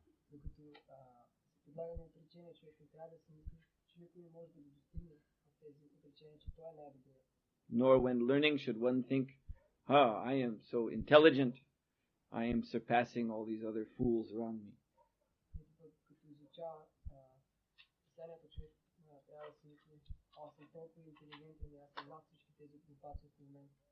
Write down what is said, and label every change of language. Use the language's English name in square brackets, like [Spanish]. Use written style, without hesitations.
[Bulgarian] Докато се подлага на отречение, човек не трябва да си мисли, че никой не може да го достигне в тези отречения, че това е най-добрият. [English] Nor when learning should one think, I am so intelligent, I am surpassing all these other fools around me. [Bulgarian] Като изучава писанието, човек трябва да си мисли, аз съм толкова интелигентен, аз съм над всички тези глупаци около мен.